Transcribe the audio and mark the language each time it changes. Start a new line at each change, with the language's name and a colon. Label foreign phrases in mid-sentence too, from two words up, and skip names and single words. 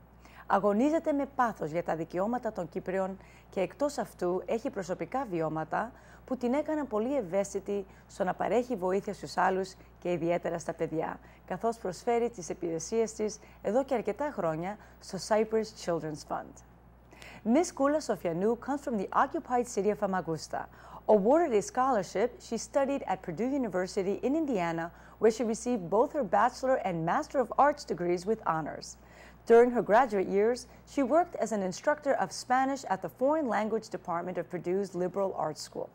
Greek: Αγωνίζεται με πάθος για τα δικαιώματα των Κύπριων και εκτός αυτού έχει προσωπικά βιώματα που την έκαναν πολύ ευαίσθητη στο να παρέχει βοήθεια στους άλλους και ιδιαίτερα στα παιδιά, καθώς προσφέρει τις υπηρεσίες της εδώ και αρκετά χρόνια στο Cyprus Children's Fund.
English: Miss Koula Sofianou comes from the occupied city of Famagusta. Awarded a scholarship, she studied at Purdue University in Indiana, where she received both her Bachelor and Master of Arts degrees with honors. During her graduate years, she worked as an instructor of Spanish at the Foreign Language Department of Purdue's Liberal Arts School.